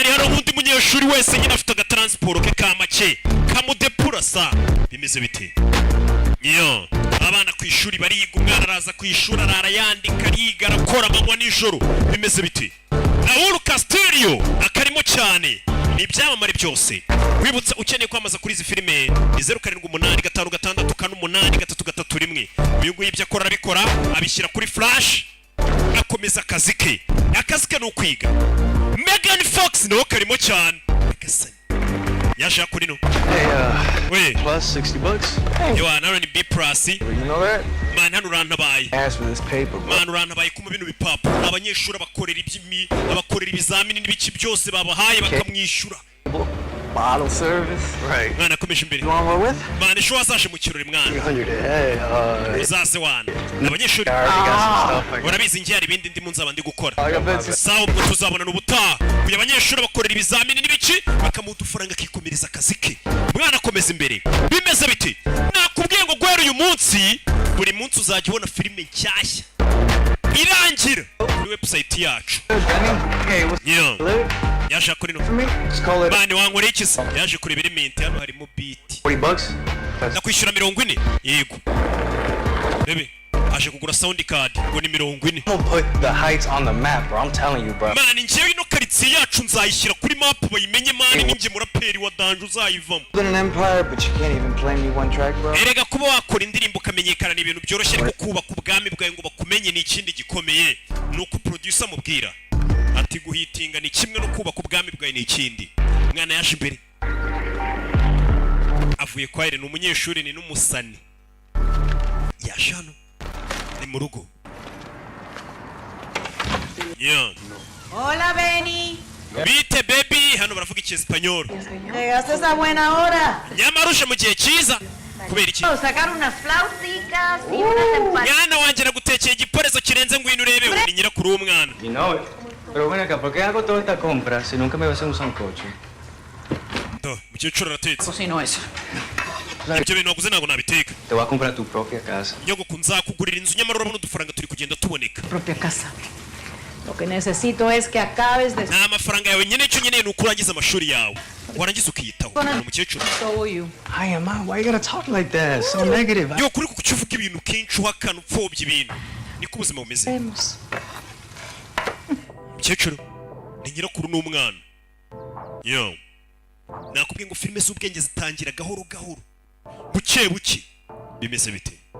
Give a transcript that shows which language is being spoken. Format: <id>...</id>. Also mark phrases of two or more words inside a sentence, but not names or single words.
<rw>ari hano undi munyeshuri wese nyine afite agatransport ke kamake kamudepura sa bimeze bite abana ku ishuri bariga umwana araza ku ishuri arara yandika ariga arakora amanywa nijoro bimeze bite Raul Castillo akarimo cyane ni ibyamamare byose wibutsa ukeneye kwamaza kuri izi filime 0785568331 uyu nguyu ibyo akora abishyira kuri flash akomeza akazi ke ni ukwiga. Megan Fox nawe karimo cyane. Yaje kuri no.</rw> <en>Hey, plus $60. You are not B plus. You know that?</en> <rw>Man, hano urantabaye.</rw> <en>Ask for this paper, bro.</en> <rw>Man, urantabaye kuma bino bipapuro. Abanyeshuri bakorera abakorera ibizamini n'ibiki byose babahaye bakamwishyura.</rw> <en>Bottle service. Right.</en> <rw>Mwana akomeje imbere.</rw> <en>You want one with?</en> <rw>Man, ejo wazaje mu kirori mwana. 300. Hey, uzaze wana. Abanyeshuri. Urabizi ngiye hari ibindi ndimo nzaba ndi gukora. Sawa ubwo tuzabonana ubutaha. Uyu abanyeshuri bakorera ibizamini n'ibiki bakamuha udufaranga akikomereza akazi ke. Mwana akomeza imbere. Bimeze biti. Nakubwiye ngo guhera uyu munsi buri munsi uzajya ubona filime nshyashya irangira kuri website yacu. Yaje kuri no. Mani wankoreye iki se? Yaje kureba element hano harimo beat. $40. Nakwishyura 40. Yego. Bebe, aje kugura</rw> <en>sound card</en> <rw>ngo ni 40.</rw> <en>I'm gonna put the heights on the map, bro. I'm telling you, bro.</en> <rw>Mani ngiye ino karitsiye yacu nzayishyira kuri map bayimenye mani ninjye muraperi wa danje uzayivamo.</rw> <en>An empire, but you can't even play me one track, bro.</en> <rw>Erega kuba wakora indirimbo ukamenyekana ni ibintu byoroshye ariko kubaka ubwami bwawe ngo bakumenye ni ikindi gikomeye. Nuko producer mubwira ati guhitinga ni kimwe no kubaka ubwami bwawe ni ikindi. Mwana yaje imbere avuye kwa Irene umunyeshuri ni n'umusani yaje hano ni mu rugo.</rw> <es>Hola, Benny.</es> <rw>Bite baby hano baravuga icyesipanyol.</rw> <es>Llegaste a esa buena hora.</es> <rw>Nyamarusha mu gihe cyiza kubera iki?</rw> <es>Sacar unas flauticas y unas empanadas.</es> <rw>Mwana wanjye nagutekeye igiporezo kirenze ngwino urebe uri nyirakuru w'umwana.</rw> <en>You know it.</en> <es>Pero ven acá, ¿por qué hago toda esta compra si nunca me vas a hacer un sancocho?</es> <rw>Mukecuru aratetse.</rw> <es>Cocino eso.</es> <rw>Ibyo bintu waguze ntabwo nabiteka.</rw> <es>Te voy a comprar tu propia casa.</es> <rw>Nyogoko nzakugurira inzu nyamara urabona udufaranga turi kugenda tuboneka.</rw> <es>Propia casa. Lo que necesito es que acabes de...</es> <rw>Nta mafaranga yawe nyine icyo nkeneye ni ukurangiza amashuri yawe. Warangiza ukiyitaho. Ni umukecuru.</rw> <en>So you. Hi, Emma. Why you gotta talk like that? So negative.</en> <rw>Yo kuri kukivuga ibintu kenshi uhakana upfobya ibintu. Niko ubuzima bumeze.</rw> <es>Vemos.</es> <rw>Mukecuru ni nyirakuru n'umwana. Yo. Nakubwiye ngo filime z'ubwenge zitangira gahoro gahoro. Buke buke. Bimeze bite?</rw>